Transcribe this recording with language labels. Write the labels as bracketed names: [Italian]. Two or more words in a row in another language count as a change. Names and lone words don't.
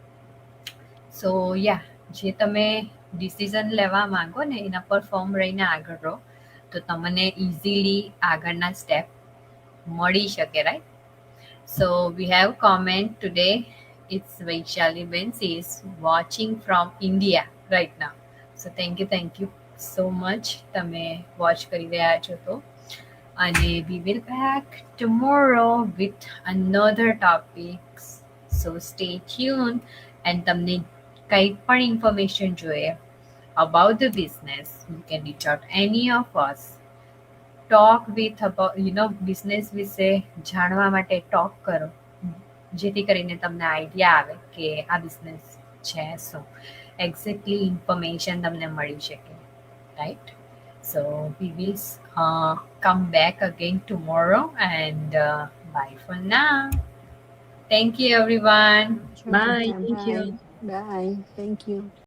[English] so ya, [Gujarati] જે તમે ડિસિઝન લેવા માંગો ને એના પર ફોર્મ રહીને આગળ રહો તો તમને ઇઝીલી આગળના સ્ટેપ મળી શકે, રાઈટ? [English] so we have comment today. it's Vaishali Ben, she is watching from India right now. so thank you so much [Gujarati] તમે વોચ કરી રહ્યા છો તો. [English] અને we will back tomorrow with another topics, so stay tuned. And [Gujarati] તમને કંઈ પણ ઇન્ફોર્મેશન જોઈએ [English] about the business, you can reach out any of us. Talk with about business [Gujarati] વિશે જાણવા માટે ટોક કરો, જેથી કરીને તમને આઈડિયા આવે કે આ બિઝનેસ છે શું, એક્ઝેક્ટલી ઇન્ફોર્મેશન તમને મળી શકે, રાઈટ? [English] So we will come back again tomorrow and bye for now. Thank you everyone. Bye. Shobita, Thank you. bye. Bye. Thank you.